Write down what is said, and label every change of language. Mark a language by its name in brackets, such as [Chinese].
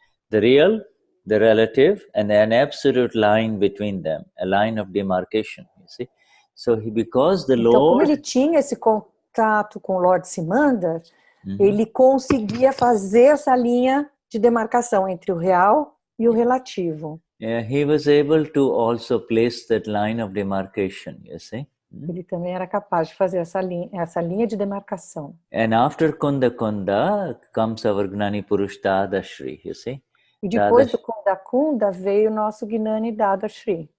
[English] The real, the relative, and an absolute line between them, a line of demarcation, you see. So because the Lord... [Portuguese] Então, como ele tinha esse contato com o Lord Simandar, ele conseguia fazer essa linha de demarcação entre o real e o relativo. [English] Yeah, he was able to also place that line of demarcation, you see. [Portuguese] Ele também era capaz de fazer essa linha de demarcação. [English] And after Kunda comes our Gnani Purush Dadashri, you see. [Portuguese] E depois do Kunda veio o nosso Gnani Dadashri.